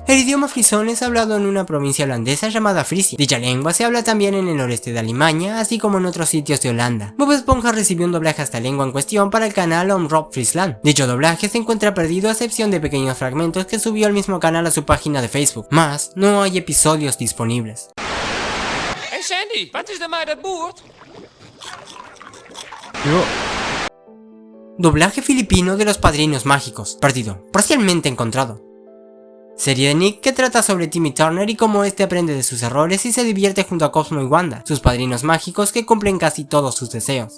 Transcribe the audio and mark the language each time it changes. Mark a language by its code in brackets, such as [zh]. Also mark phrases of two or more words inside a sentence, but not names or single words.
[es] El idioma frisón es hablado en una provincia holandesa llamada Frisia. Dicha lengua se habla también en el noreste de Alemania, así como en otros sitios de Holanda. Bob Esponja recibió un doblaje a esta lengua en cuestión para el canal Omroep Friesland. Dicho doblaje se encuentra perdido a excepción de pequeños fragmentos que subió el mismo canal a su página de Facebook, más no hay episodios disponibles. [fy] Hey Sandy, wat is er maar dat boert? [es] Doblaje filipino de Los Padrinos Mágicos, perdido, parcialmente encontrado. Serie de Nick que trata sobre Timmy Turner y cómo este aprende de sus errores y se divierte junto a Cosmo y Wanda, sus padrinos mágicos que cumplen casi todos sus deseos.